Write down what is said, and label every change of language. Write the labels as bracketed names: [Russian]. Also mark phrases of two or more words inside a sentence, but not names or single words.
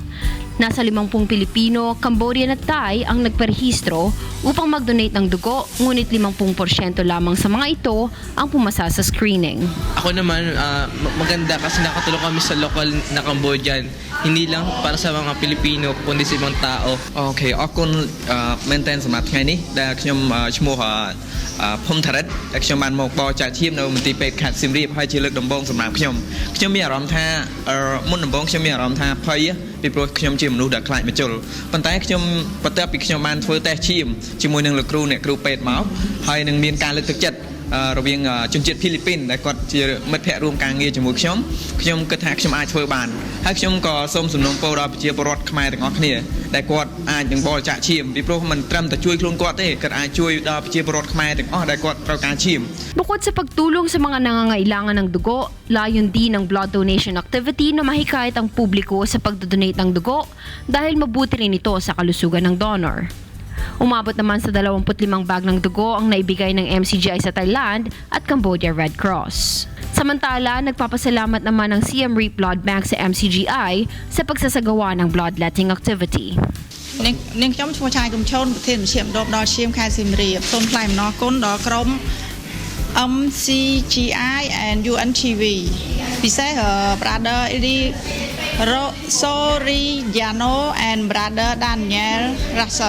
[Filipino] Nasa 50 Pilipino, Cambodian at Thai ang nagparehistro upang mag-donate ng dugo, ngunit 50% lamang sa mga ito ang pumasa sa screening. Ako naman, maganda kasi nakatulong kami sa local na Cambodian. Hindi lang para sa mga Pilipino, kundi sa ibang tao. [Khmer] Okay, ako maintain សម្រាប់ថ្ងៃនេះដែលខ្ញុំឈ្មោះភូមិថារិតដែលខ្ញុំបានមកបរិច្ចាគឈាមនៅមន្ទីរពេទ្យខេត្តសៀមរាបហើយជាលើកដំបូងសម្រាប់ខ្ញុំមានអារម្មណ៍ថាមុ នដំបូងខ្ញុំមានអារម្មណ៍ថាភ័យពីព្រោះខ្ញុំជាមនុស្សដែលខ្លាចមជុលប៉ុន្តែខ្ញុំបន្ទាប់ពីខ្ញុំបានធ្វើតេស្តឈាមជាមួយនឹងលោកគ្រូអ្នកគ្រូពេទ្យមកហើយនឹងមានការលើកទឹកចិត្តរវាងជនជាតិហ្វីលីពីនដែលគាត់ជាមិត្តភ័ក្តិរួមការងារជាមួយខ្ញុំគិតថាខ្ញុំអាចធ្វើបានហើយខ្ញុំក៏សូមសំណូមពរដល់ប្រជាពលរដ្ឋខ្មែរទាំងអស់គ្នាដែលគាត់អាចនឹងបរិច្ចាគឈាមពីព្រោះមិនត្រឹមតែជួយខ្លួនគាត់ទេគាត់អាចជួយដល់ប្រជាពលរដ្ឋខ្មែរទាំងអស់ដែលគាត់ត្រូវការឈាម [Filipino] Bukod sa pagtulong sa mga nangangailangan ng dugo, layon din ng blood donation activity na mahikayat ang publiko sa pagdodonate ng dugo dahil mabuti rin ito sa kalusugan ng donor. Umabot naman sa 25 bag ng dugo ang naibigay ng MCGI sa Thailand at Cambodia Red Cross. Samantala, nagpapasalamat naman ang Siem Reap Blood Bank sa MCGI sa pagsasagawa ng bloodletting activity. [Khmer] នាងខ្ញុំឈ្មោះឆាយកំឈូនប្រធានមជ្ឈមណ្ឌលដល់ឈាមខេត្តសៀមរាបសូមថ្លែងអំណរគុណដល់ក្រុម MCGI and UNTV ពិសេស Brother Eli Soriano and Brother Daniel Rason